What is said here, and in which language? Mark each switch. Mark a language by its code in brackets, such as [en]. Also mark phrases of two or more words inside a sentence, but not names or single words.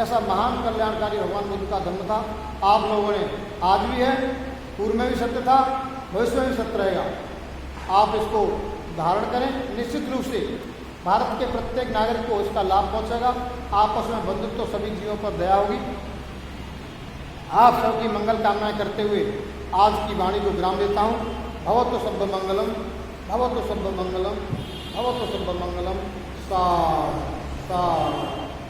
[hi] ऐसा महान कल्याणकारी भगवान बुद्ध का धर्म था। आप लोगों ने आज भी है, पूर्व में भी सत्य था, भविष्य में भी सत्य रहेगा। आप इसको धारण करें। निश्चित रूप से भारत के प्रत्येक नागरिक को इसका लाभ पहुंचेगा। आपस में बंधुत्व तो सभी जीवों पर दया होगी। आप सबकी मंगल कामनाएं करते हुए आज की वाणी को विराम देता हूँ। [pi] भवतु सब्ब मंगलम, भवतु सब्ब मंगलम, भवतु सब्ब मंगलम। सा